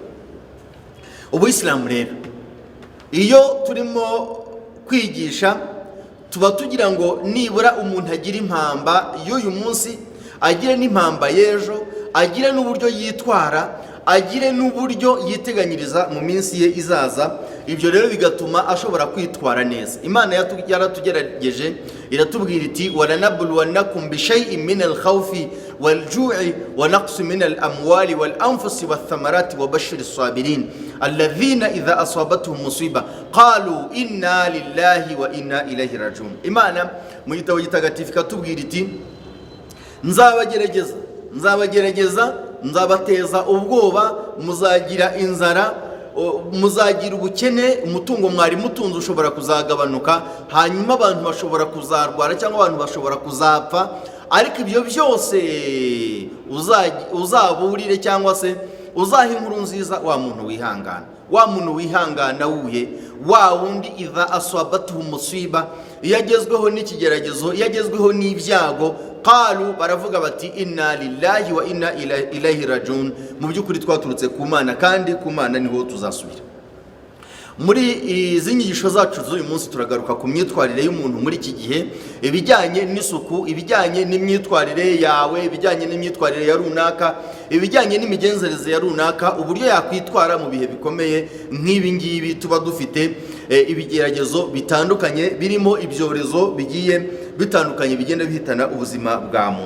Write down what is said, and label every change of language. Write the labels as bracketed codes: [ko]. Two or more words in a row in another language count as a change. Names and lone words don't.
[rw] Ubuyisilamu rero iyo turimo kwigisha tuba tugira ngo nibura umuntu agire impamba y'uyu munsi, agire n'impamba y'ejo, agire n'uburyo yitwara, agire n'uburyo yiteganyiriza mu minsi ye izaza. Ibyo rero bigatuma ashobora kwitwara neza. Imana yaratugerageje iratubwira iti [ar] ولنبلونكم بشيء من الخوف والجوع ونقص من الأموال والأنفس والثمرات وبشر الصابرين الذين إذا أصابتهم مصيبة قالوا إنا لله وإنا إليه راجعون. [rw] Imana mu gitabo gitagatifu ikatubwira iti nzabagerageza, nzabateza ubwoba, muzagira inzara, muzagira ubukene, umutungo mwari mutunze ushobora kuzagabanuka, hanyuma abantu bashobora kuzarwara cyangwa abantu bashobora kuzapfa. Ariko ibyo byose uzaburire cyangwa se uzaha inkuru nziza wa muntu wihangana. Wa muntu wihangana wuhe? Wa wundi [ar] إذا أصابته مصيبة, [rw] iyo agezweho n'ikigeragezo, iyo agezweho n'ibyago, qalu, baravuga bati [ar] إنا لله وإنا إليه راجعون. [rw] Mu by'ukuri twaturutse ku Mana, kandi ku Mana niho tuzasubira. Muri izi nyigisho zacu z'uyu munsi turagaruka ku myitwarire y'umuntu muri iki gihe, ibijyanye n'isuku, ibijyanye n'imyitwarire yawe, ibijyanye n'imyitwarire ya runaka, ibijyanye n'imigenzereze ya runaka, uburyo yakwitwara mu bihe bikomeye nk'ibi ngibi tuba dufite ibigeragezo bitandukanye, birimo ibyorezo bigiye bitandukanye bigenda bihitana ubuzima bwa muntu.